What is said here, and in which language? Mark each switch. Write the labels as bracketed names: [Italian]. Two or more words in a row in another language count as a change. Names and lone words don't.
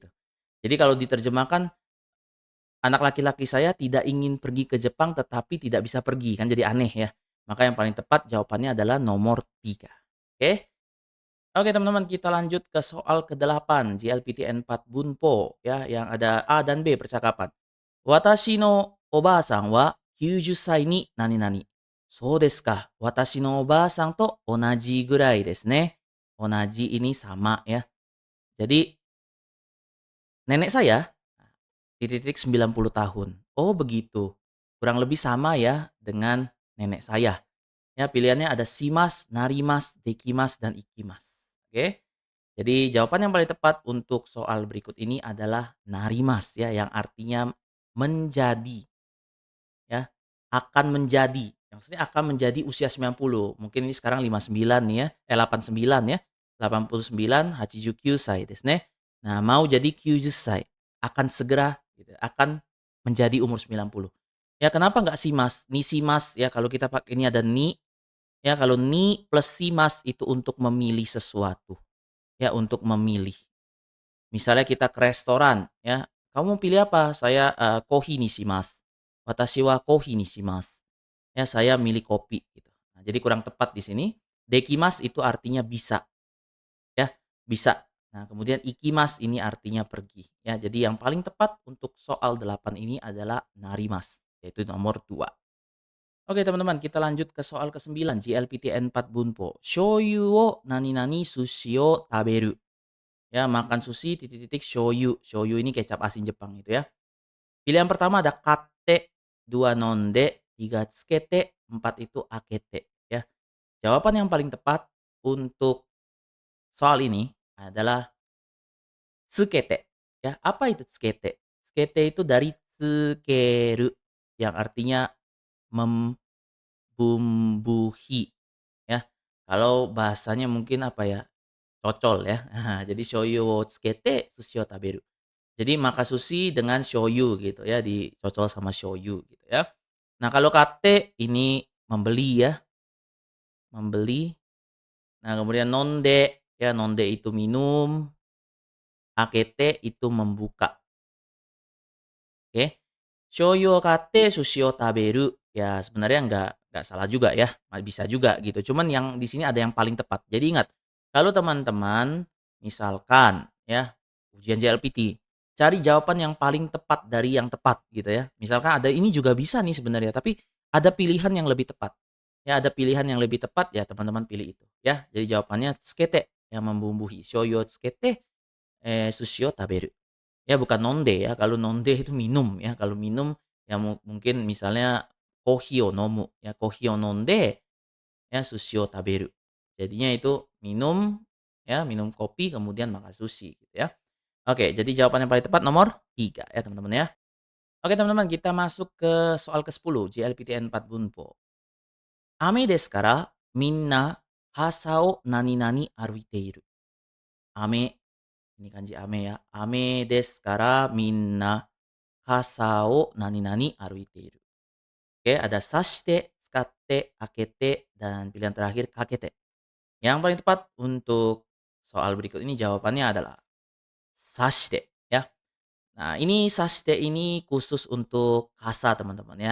[Indonesian] Jadi kalau diterjemahkan, anak laki-laki saya tidak ingin pergi ke Jepang tetapi tidak bisa pergi, kan jadi aneh ya. Maka yang paling tepat jawabannya adalah nomor 3. Oke? Oke teman-teman, kita lanjut ke soal ke-8 JLPTN 4 Bunpo ya, yang ada A dan B percakapan. [Japanese] 私のおばさんは90歳に何々。そうですか。私のおばあさんと同じぐらいですね。Onaji [Indonesian] ini sama ya. Jadi nenek saya titik-titik 90 tahun. Oh begitu. Kurang lebih sama ya dengan nenek saya. Ya pilihannya ada simas, narimas, dekimas, dan ikimas. Oke. Jadi jawaban yang paling tepat untuk soal berikut ini adalah narimas ya, yang artinya menjadi ya, akan menjadi. Maksudnya akan menjadi usia 90. Mungkin ini sekarang 59 nih ya, 89 ya. [Japanese] 89歳ですね. [Indonesian] Nah, mau jadi Kyūjusai, akan segera gitu, akan menjadi umur 90. Ya kenapa nggak simas? [Japanese] にします [Indonesian] ya, kalau kita pakai ini ada ni, ya kalau ni plus simas itu untuk memilih sesuatu, ya untuk memilih. Misalnya kita ke restoran ya, "Kamu mau pilih apa?" "Saya, [Japanese] コーヒーにします." "私はコーヒーにします." [Indonesian] Ya, saya milih kopi gitu. Nah, jadi kurang tepat di sini. Dekimas itu artinya bisa ya, bisa. Nah, kemudian ikimas ini artinya pergi ya. Jadi yang paling tepat untuk soal 8 ini adalah narimas, yaitu nomor 2. Oke teman-teman, kita lanjut ke soal ke-9 JLPTN 4 Bunpo. [Japanese] 醤油を何々寿司を食べる. [Indonesian] Ya, makan sushi titik-titik shoyu. Shoyu ini kecap asin Jepang itu ya. Pilihan pertama ada kate, 2 nonde, 3 tsukete, 4 itu akete ya. Jawaban yang paling tepat untuk soal ini adalah tsukete ya. Apa itu tsukete? Tsukete itu dari tsukeru yang artinya membumbuhi ya. Kalau bahasanya mungkin apa ya, cocol ya. [Japanese] Jadi 醤油を付けて寿司を食べる. [Indonesian] Jadi maka sushi dengan shoyu gitu ya, dicocol sama shoyu gitu ya. Nah kalau kate ini membeli ya, membeli. Nah kemudian nonde, ya nonde itu minum, akete itu membuka, oke. [Japanese] 醤油を買って寿司を食べる, [Indonesian] ya sebenarnya nggak salah juga ya, bisa juga gitu. Cuman yang di sini ada yang paling tepat. Jadi ingat, kalau teman-teman misalkan ya, ujian JLPT, cari jawaban yang paling tepat dari yang tepat gitu ya. Misalkan ada ini juga bisa nih sebenarnya, tapi ada pilihan yang lebih tepat. Ya ada pilihan yang lebih tepat, ya teman-teman pilih itu ya. Jadi jawabannya tsukete, yang membumbui. [Japanese] 醤油を付けて、寿司を食べる. [Indonesian] Ya bukan nonde ya, kalau nonde itu minum ya, kalau minum ya mungkin misalnya [Japanese] コーヒーを飲む [Indonesian] ya, [Japanese] コーヒーを飲んで [Indonesian] ya [Japanese] 寿司を食べる. [Indonesian] Jadinya itu minum ya, minum kopi kemudian makan sushi gitu ya. Oke, jadi jawaban yang paling tepat nomor 3 ya teman-teman ya. Oke teman-teman, kita masuk ke soal ke-10 JLPTN 4 Bunpo. [Japanese] 雨ですからみんな傘を何々歩いている. [Indonesian] Ame, ini kanji ame ya. [Japanese] 雨ですからみんな傘を何々歩いている. [Indonesian] Oke, ada sashite, tsukatte, akete, dan pilihan terakhir kakete. Yang paling tepat untuk soal berikut ini jawabannya adalah sashite ya. Nah, ini sashite ini khusus untuk kasa teman-teman ya.